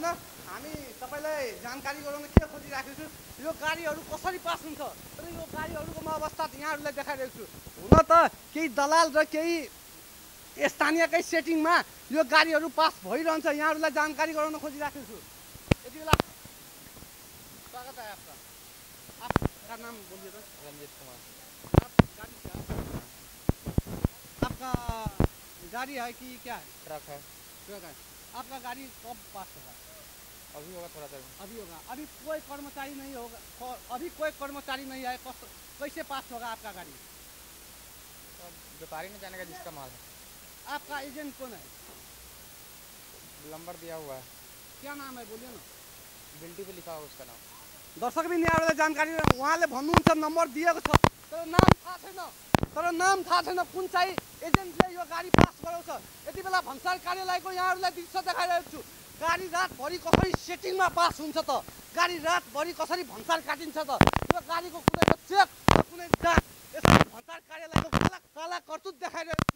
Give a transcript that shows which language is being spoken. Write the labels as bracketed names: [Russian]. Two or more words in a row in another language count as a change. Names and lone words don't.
[Nepali] हामी तपाईँलाई जानकारी गराउन के खोजिराखेको छु, यो गाडीहरू कसरी पास हुन्छ र यो गाडीहरूको म अवस्था यहाँहरूलाई देखाइरहेको छु। हुन त केही दलाल र केही स्थानीयकै सेटिङमा यो गाडीहरू पास भइरहन्छ। यहाँहरूलाई जानकारी गराउन खोजिराखेको छु। यति बेला [Hindi] स्वागत है आपका। आपका नाम बोलिए तो? रंजीत कुमार। आप गाड़ी क्या आपका गाड़ी है कि क्या है? ट्रक है। ट्रक है। आपका गाड़ी कब पास होगा? अभी होगा, थोड़ा देर में अभी होगा। अभी कोई कर्मचारी नहीं होगा, अभी कोई कर्मचारी नहीं है, कैसे पास होगा आपका गाड़ी? व्यापारी ने जानेगा जिसका माल है। आपका एजेंट कौन है? नंबर दिया हुआ है। क्या नाम है बोलिए ना? बिल्टी पे लिखा हुआ उसका नाम। [Nepali] दर्शकबिन यहाँहरूलाई जानकारी उहाँले भन्नुहुन्छ नम्बर दिएको छ तर नाम थाहा छैन कुन चाहिँ एजेन्टले यो गाडी पास गराउँछ। यति बेला भन्सार कार्यालयको यहाँहरूलाई दृश्य देखाइरहेको छु। गाडी रातभरि कसरी सेटिङमा पास हुन्छ त, गाडी रातभरि कसरी भन्सार काटिन्छ त, यो गाडीको कुनै चेक कुनै जाँच यसरी भन्सार कार्यालयको काला कर्तुत देखाइरहेको छु।